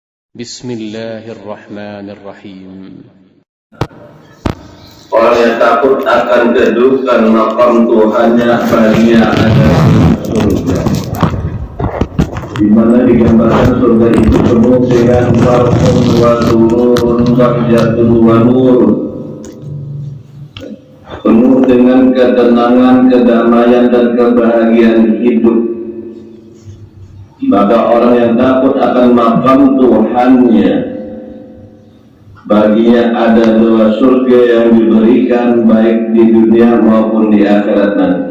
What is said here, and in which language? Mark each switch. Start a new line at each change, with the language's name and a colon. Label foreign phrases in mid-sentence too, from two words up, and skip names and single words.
Arabic: بسم الله الرحمن الرحيم.
Indonesian: Orang yang takut akan kedudukan makam Tuhannya, baginya ada surga, di mana digambarkan surga itu penuh dengan
Arabic: فرحٌ وسرورٌ بهجةٌ ونور,
Indonesian: penuh dengan ketenangan, kedamaian dan kebahagiaan hidup. Maka orang yang takut akan makam Tuhannya, baginya ada dua surga yang diberikan baik di dunia maupun di akhirat nanti.